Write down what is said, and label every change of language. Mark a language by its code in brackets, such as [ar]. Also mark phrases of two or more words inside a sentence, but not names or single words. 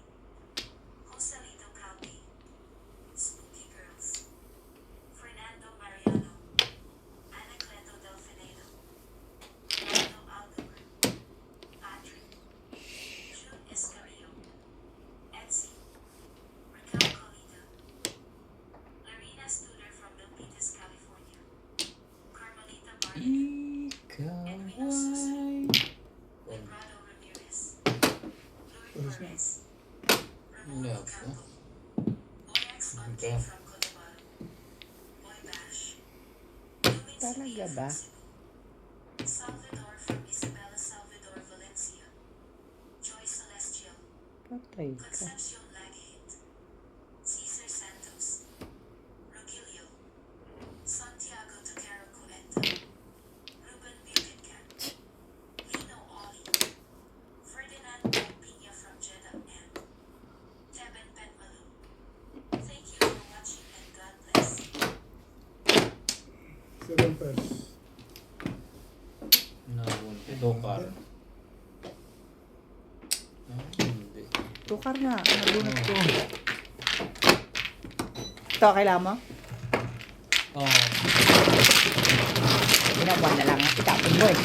[en] Joselito Calvi, Spooky Girls, Fernando Mariano, Anacleto Delfinedo, Fernando Aldewer, Patrick, June Escarillo, Etsy, Raquel Colita, Larina Studer from Milpitas, California, Carmelita Martin, Ikaw Edwina Susan, ay... Lebrado Ramirez, Louis Perez, Ramon Love, Ocampo, Oyax Onke Okay. from Cotabato, Boy Bash, Lumin Talaga Sevilla ba? from Cebu, Salvador from Isabela Salvador Valencia, Joy Celestial, [tl] Patay ka. [en] Concepcion Lagahit, Cesar Santos, Rogelio, Santiago Tocaro Cuenta, Ruben Buchancan, Lino Oli, Ferdinand Pina from Jeddah, and Teben Petmalu. Thank you for watching and God bless. 7 pairs. [tl] Nabun. Dokar. Ah, hindi. Tukar nga. Nabunot ko. Ito, kailangan mo? Oh, Ginawa na lang. Itapon mo eh.